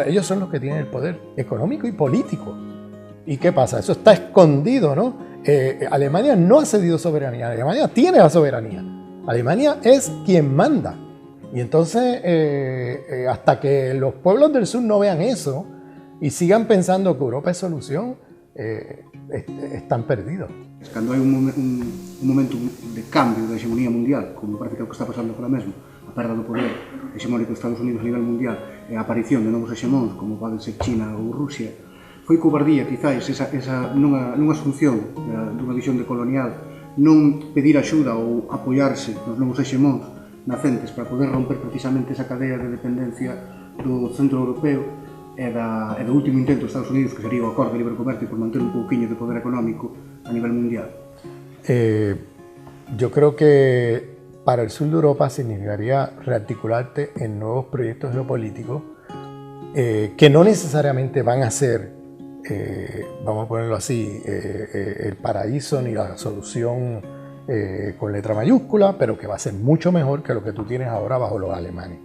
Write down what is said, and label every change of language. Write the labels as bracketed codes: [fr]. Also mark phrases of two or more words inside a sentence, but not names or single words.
[es] Ellos son los que tienen el poder económico y político. ¿Y qué pasa? Eso está escondido, ¿no? Alemania no ha cedido soberanía. Alemania tiene la soberanía. Alemania es quien manda. Y entonces, hasta que los pueblos del sur no vean eso y sigan pensando que Europa es solución, están perdidos. [gl] Cando hai un momento de cambio da hegemonía mundial, como parece que é o que está pasando agora mesmo, a perda do poder hegemónico dos Estados Unidos a nivel mundial e a aparición de novos hegemóns, como poden ser China ou Rusia, foi cobardía, quizáis, nunha asunción dunha visión decolonial, non pedir axuda ou apoiarse nos novos hegemóns nacentes para poder romper precisamente esa cadea de dependencia do centro europeo e do último intento dos Estados Unidos, que sería o acordo de libre comercio por manter un pouquiño de poder económico a nivel mundial. [es] Yo creo que para el sur de Europa significaría rearticularte en nuevos proyectos geopolíticos que no necesariamente van a ser, vamos a ponerlo así, el paraíso ni la solución con letra mayúscula, pero que va a ser mucho mejor que lo que tú tienes ahora bajo los alemanes.